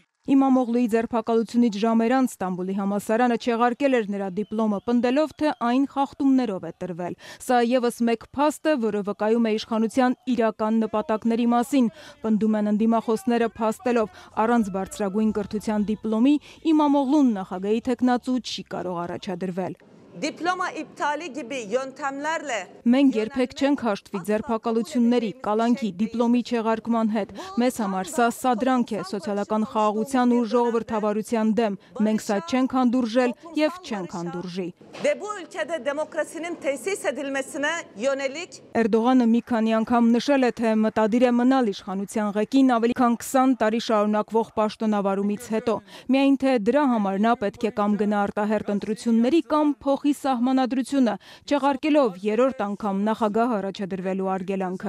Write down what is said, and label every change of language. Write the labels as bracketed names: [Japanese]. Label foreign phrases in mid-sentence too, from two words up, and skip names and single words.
[Armenian] Իմամօղլուի ձերբակալությունից ժամեր անց Ստամբուլի համալսարանը չեղարկել էր նրա դիպլոմը, պնդելով, թե այն խախտումներով է տրվել։ Սա ևս մեկ փաստ է, որը վկայում է իշխանության իրական նպատակների մասին, պնդում են ընդդիմախոսները փաստելով, առանց բարձրագույն կրթության դիպլոմի Իմամօղլուն նախագահի թեկնածու չի կարող առաջադրվել։ [Turkish] Diploma iptali gibi yöntemlerle [Armenian] Մենք երբեք չենք հաշտվի ձերբակալությունների, կալանքի, դիպլոմի չեղարկման հետ։ Մեզ համար սա սադրանք է սոցիալական խաղաղության ու ժողովրդավարության դեմ։ Մենք սա չենք հանդուրժել եւ չենք հանդուրժի։ [Turkish] ve bu ülkede demokrasinin tesis edilmesine yönelik [Armenian] Էրդողանը մի քանի անգամ նշել է, թե մտադիր է մնալ իշխանության ղեկին ավելի քան 20 տարի շարունակվող պաշտոնավարումից հետո։ Միայն թե դրա համար նա պետք է կամ գնա արտահերտ ընտրությունների կամ փոխի սահմանադրությունը, չեղարկելով երրորդ անգամ նախագահ առաջադրվելու արգելանքը։